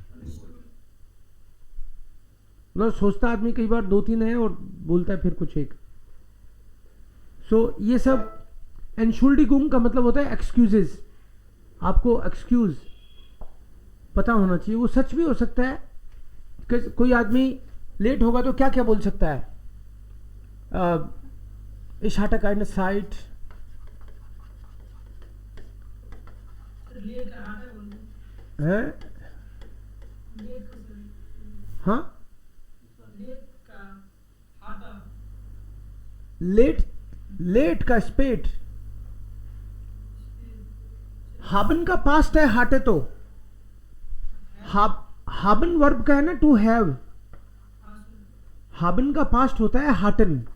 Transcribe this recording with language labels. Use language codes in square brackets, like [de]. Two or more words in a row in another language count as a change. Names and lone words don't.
[hi] मतलब सोचता आदमी कई बार 2-3 है और बोलता है फिर कुछ एक. सो ये सब एनशुल्डिगुंग का मतलब होता है एक्सक्यूजेस. आपको एक्सक्यूज पता होना चाहिए. वो सच भी हो सकता है कि कोई आदमी लेट होगा तो क्या क्या बोल सकता है. [de] Ich hatte keine Zeit. [hi] लेट का हाटा बोलते है? लेट का हाँ, लेट का हाटा लेट का स्पेट, हाबन का पास्ट है हाटे, तो हाबन वर्ब का है ना [en] to have, [hi] हाबन का पास्ट होता है हाटन।